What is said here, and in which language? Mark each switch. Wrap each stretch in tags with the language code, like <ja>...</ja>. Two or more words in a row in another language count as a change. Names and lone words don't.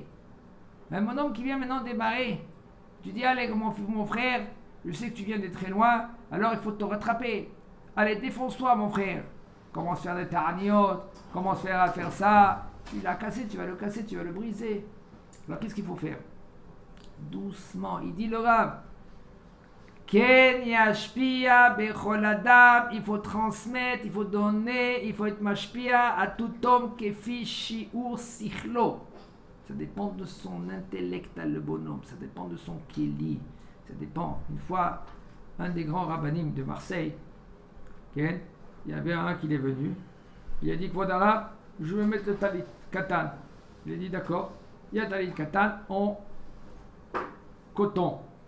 <fr>Un bonhomme qui vient maintenant démarrer, tu dis, allez, mon frère, je sais que tu viens de très loin, alors il faut te rattraper. Allez, défonce-toi, mon frère. Commence à faire des tarniotes, commence à faire ça. Tu l'as cassé, tu vas le casser, tu vas le briser. Alors, qu'est-ce qu'il faut faire? Doucement. Il dit le Rav,</fr> <he>כן ישפיע בכל אדם,</he> <fr>il faut transmettre, il faut donner, il faut être mashpia à tout homme</fr> <he>כפי שיעור שכלו.</he> <fr>Ça dépend de son intellect, le bonhomme. Ça dépend de son kéli. Ça dépend. Une fois, un des grands rabbinim de Marseille, il y avait un qui est venu. Il a dit, Kvodara, je vais mettre le</fr> <he>טלית קטן.</he> <fr>Il a dit d'accord, il y a</fr> <he>טלית קטן</he> <fr>en coton.</fr>